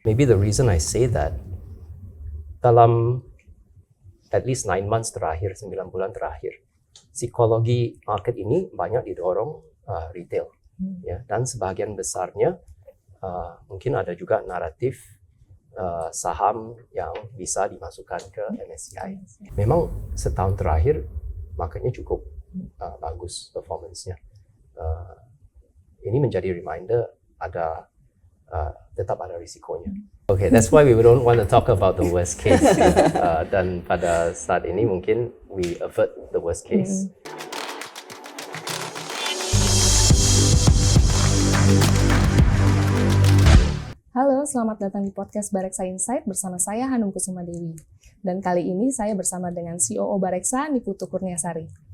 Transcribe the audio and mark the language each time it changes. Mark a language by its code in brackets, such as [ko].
[en] Maybe the reason I say that, [id] dalam [en] at least 9 months [id] terakhir, 9 bulan terakhir, psikologi market ini banyak didorong retail, ya, dan sebagian besarnya mungkin ada juga naratif saham yang bisa dimasukkan ke MSCI. Memang setahun terakhir marketnya cukup bagus performance-nya. Ini menjadi reminder tetap ada risikonya. [en] Okay, that's why we don't want to talk about the worst case. [id] Dan pada saat ini mungkin [en] we avert the worst case. [id] Halo, selamat datang di podcast Bareksa Insight bersama saya Hanum Kusuma Dewi. Dan kali ini saya bersama dengan COO Bareksa, Niputu Kurniasari.